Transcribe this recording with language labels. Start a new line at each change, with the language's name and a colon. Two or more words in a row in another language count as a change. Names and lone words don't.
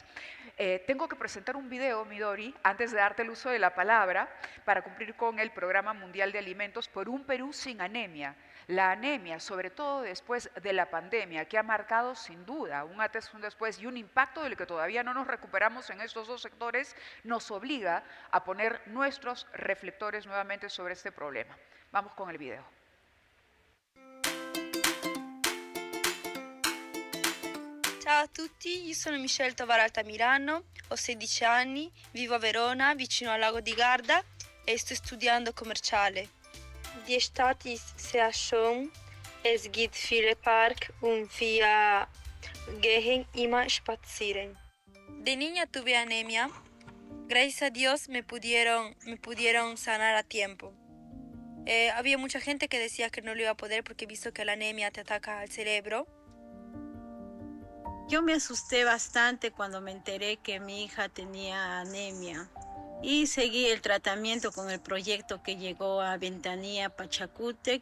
Spanish: Tengo que presentar un video, Midori, antes de darte el uso de la palabra, para cumplir con el Programa Mundial de Alimentos por un Perú sin anemia. La anemia, sobre todo después de la pandemia, que ha marcado sin duda un antes, un después y un impacto del que todavía no nos recuperamos en estos dos sectores, nos obliga a poner nuestros reflectores nuevamente sobre este problema. Vamos con el video.
Italian: Ciao a tutti, io sono Michelle Tovar Altamirano, ho 16 anni, vivo a Verona, vicino al lago di Garda e sto studiando commerciale.
German: Die Stadt ist sehr schön, es gibt viele Parks und wir gehen immer spazieren.
Spanish: De niña tuve anemia, gracias a Dios me pudieron sanar a tiempo. Había mucha gente que decía que no lo iba a poder porque he visto que la anemia te ataca al cerebro. Yo me asusté bastante cuando me enteré que mi hija tenía anemia y seguí el tratamiento con el proyecto que llegó a Ventanilla, Pachacútec.